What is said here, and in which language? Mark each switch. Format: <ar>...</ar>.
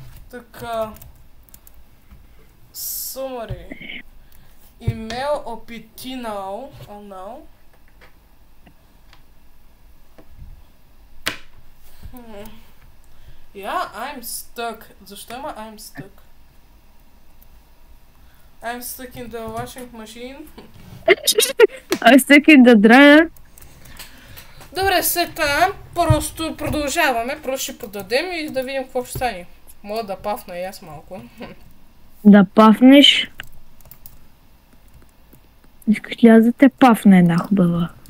<bg>Така... Summary.</bg> <en>Email OPT now. Now. I'm stuck.</en> <bg>Защо има</bg> <en>I'm stuck? I'm stuck in the washing machine. I'm stuck in the dryer.</en> <bg>Добре, след това просто продължаваме, просто ще продадем и да видим какво ще стане. Мога да пафна и аз малко. Да пафнеш? Искаш ли аз да те пафна една хубава?</bg>